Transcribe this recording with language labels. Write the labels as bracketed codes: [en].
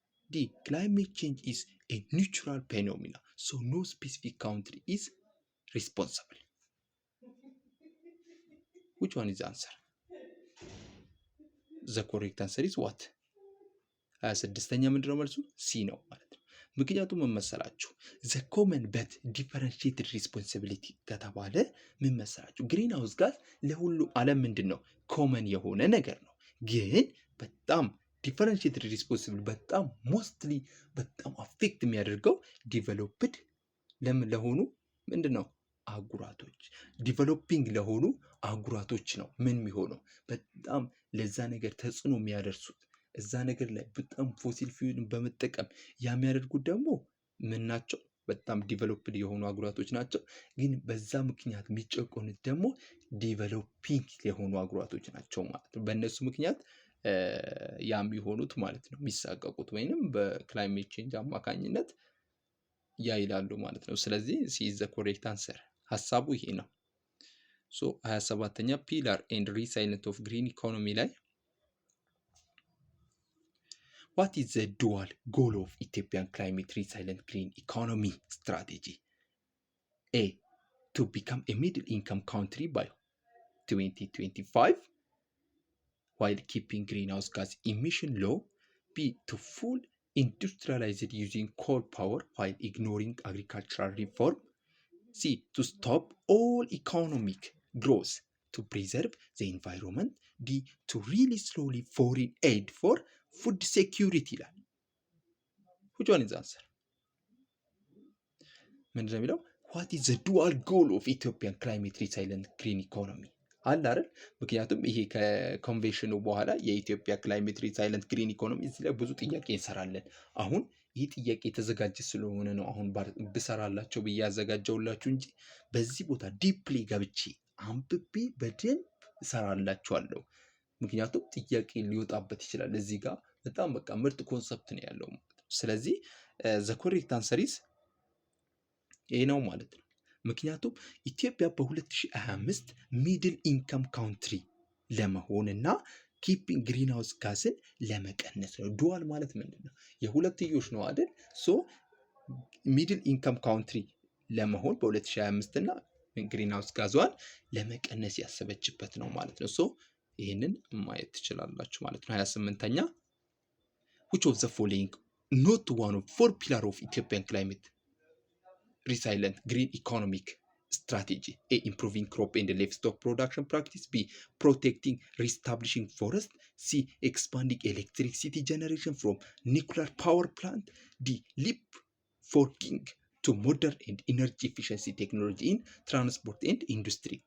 [en] The climate change is a natural phenomenon, so no specific country is responsible. Which one is the answer? The correct answer is what? [am] 26ኛ ምንድነው መልሱ? ሲ ነው ማለት ነው። ምክንያቱም ምን መሰላችሁ? the common but differentiated responsibility ከተባለ ምን መሰላችሁ? ግሪን ሃውስ ጋዝ ለሁሉም ዓለም ምንድን ነው? ኮመን የሆነ ነገር ነው። ግን በጣም ዲፈረንሺየትድ ሪስፖንሲብል በጣም ሞስትሊ በጣም አፌክት የሚያደርገው ዲቨሎፕድ ለሆኑ ምንድን ነው አህጉራቶች፣ ዲቨሎፒንግ ለሆኑ አህጉራቶች ነው ምን የሚሆነው በጣም ለዛ ነገር ተጽዕኖ የሚያደርሱት እዛ ነገር ላይ በጣም ፎሲል ፊውልን በመጠቀም የሚያደርጉት ደግሞ ምን ናቸው? በጣም ዲቨሎፕድ የሆኑ አህጉራቶች ናቸው። ግን በዛ ምክንያት የሚጨቆኑት ደግሞ ዲቨሎፒንግ የሆኑ አህጉራቶች ናቸው ማለት ነው። በእነሱ ምክንያት የሚሆኑት ማለት ነው የሚሳቀቁት ወይንም በክላይሜት ቼንጅ አማካኝነት ያ ይላሉ ማለት ነው። ስለዚህ [en] ሲ ኢዝ ዘ ኮሬክት አንሰር። [am] ሀሳቡ ይሄ ነው። ሶ 27ኛ ፒላር ኤንድ ሪሳይለንት ኦፍ ግሪን ኢኮኖሚ ላይ [en] what is the dual goal of Ethiopian climate resilient green economy strategy? A, to become a middle income country by 2025 while keeping greenhouse gas emission low. B, to full industrialize it using coal power while ignoring agricultural reform. C. To stop all economic growth to preserve the environment. D. To really slowly foreign aid for food security [am] ይላል። [en] which one is the answer? [am] ምንድን ነው የሚለው? [en] what is the dual goal of Ethiopian climate resilient green economy [am] አለ አይደል? ምክንያቱም ይሄ ከኮንቬንሽኑ በኋላ የኢትዮጵያ ክላይሜት ሪሳይለንት ግሪን ኢኮኖሚ እዚህ ላይ ብዙ ጥያቄ እንሰራለን። አሁን ይህ ጥያቄ የተዘጋጀ ስለሆነ ነው አሁን ብሰራላቸው ብዬ ያዘጋጀውላችሁ እንጂ በዚህ ቦታ ዲፕሊ ገብቼ አንብቤ በደንብ እሰራላችኋለሁ። ምክንያቱም ጥያቄ ሊወጣበት ይችላል። እዚህ ጋር በጣም በቃ ምርጥ ኮንሰፕት ነው ያለው ማለት ነው። ስለዚህ ዘ ኮሬክት አንሰር ኢዝ ይሄ ነው ማለት ነው። ምክንያቱም ኢትዮጵያ በ2025 ሚድል ኢንካም ካውንትሪ ለመሆንና ኪፒንግ ግሪን ሃውስ ጋዝን ለመቀነስ ነው። ዱዋል ማለት ምንድን ነው? የሁለትዮሽ ነው አይደል? ሶ ሚድል ኢንካም ካውንትሪ ለመሆን በ2025 እና ግሪን ሃውስ ጋዟን ለመቀነስ ያሰበችበት ነው ማለት ነው። ሶ ይህንን ማየት ትችላላችሁ ማለት ነው። 28ኛ [en] which of the following not one of four pillars of Ethiopian climate resilient green economic strategy? A. Improving crop and livestock production practice. B. Protecting, reestablishing forest. C. Expanding electricity generation from nuclear power plant. D. Leapfrogging to modern and energy efficiency technology in transport and industry.